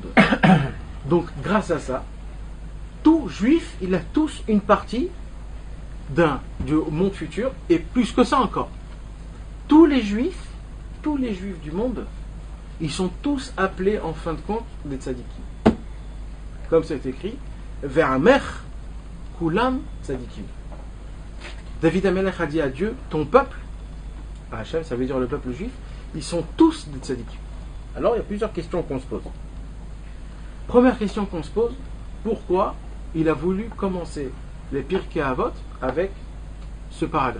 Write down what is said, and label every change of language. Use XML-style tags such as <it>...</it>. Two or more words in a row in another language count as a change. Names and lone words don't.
<fr>Donc, grâce à ça, tout juif, il a tous une partie du monde futur, et plus que ça encore. Tous les juifs du monde, ils sont tous appelés en fin de compte des tzadikim. Comme c'est écrit,</fr> <he>ועמך כולם צדיקים.</he> <fr>David Amelech a dit à Dieu, ton peuple, à Hachem, ça veut dire le peuple juif, ils sont tous des tzadikim. Alors il y a plusieurs questions qu'on se pose. Première question qu'on se pose, pourquoi il a voulu commencer les Pirkei Avot avec ce paragraphe?</fr>